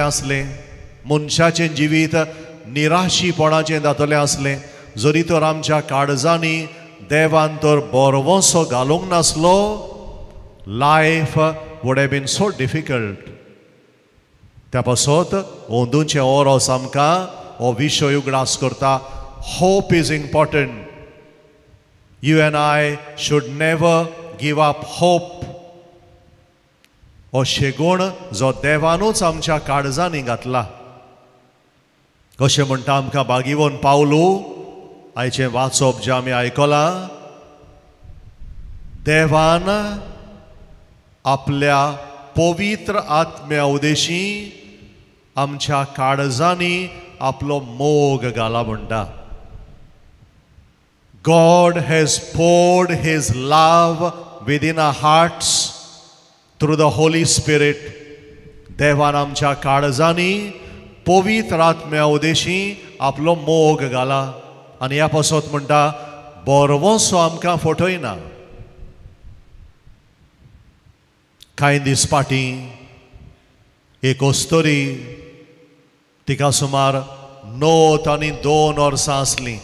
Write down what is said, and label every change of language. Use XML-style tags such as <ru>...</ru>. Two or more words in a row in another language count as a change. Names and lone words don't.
<kok>आसलें मनशाचें जिवीत निराशीपणाचें जातलें आसलें जरी तर आमच्या काळजांनी देवान तर बोरवोसो घालूंक नासलो</kok> <en>life would have been so difficult</en> <kok>त्या पासत ओंदूचे ओरोस आमकां हो विशय उगडास करता</kok> <en>hope is important you and I should never give up hope</en> <kok>हो शेगूण जो देवानूच आमच्या काळजांनी घातला कशें म्हणटा आमकां बागीवन पावलू आयचें वाचप जें आमी आयकलां देवान आपल्या पवित्र आत्म्या उदेशी आमच्या काळजांनी आपलो मोग घाला म्हणटा</kok> <en>God has poured his love within our hearts through the Holy Spirit.</en> <kok>देवान आमच्या काळजांनी पवित्र आत्म्या उदेशी आपलो मोग घाला आनी ह्या पासत म्हणटा बोरवोसो आमकां फटयना कांय दीस फाटीं एक अस्तोरी तिका सुमार 9 आनी 2 वर्सां आसलीं.</kok>